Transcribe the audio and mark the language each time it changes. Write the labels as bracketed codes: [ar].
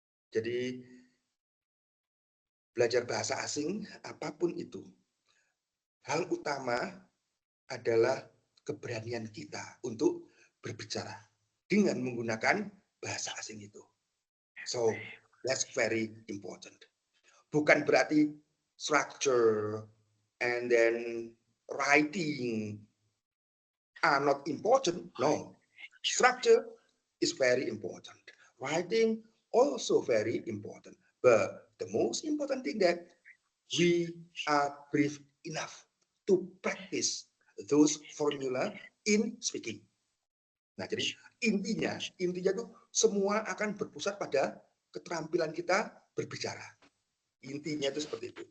[id] Jadi belajar bahasa asing apapun itu, hal utama adalah keberanian kita untuk berbicara dengan menggunakan bahasa asing itu. [en] So that's very important. [id] Bukan berarti [en] structure and then writing are not important. No, structure is very important. Writing also very important. But the most important thing that we are brave enough to practice those formula in speaking. [id] Nah, jadi intinya tuh semua akan berpusat pada keterampilan kita berbicara. Intinya itu seperti itu.